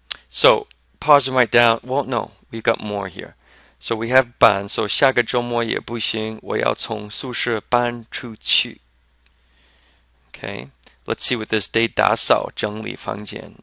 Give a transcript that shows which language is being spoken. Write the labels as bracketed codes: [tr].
[en] So pause and write down. Well, no, we've got more here. [zh] So we have 搬, so 下个周末也不行，我要从宿舍搬出去。 [en] Okay, let's see what this [zh] 得打扫整理房间.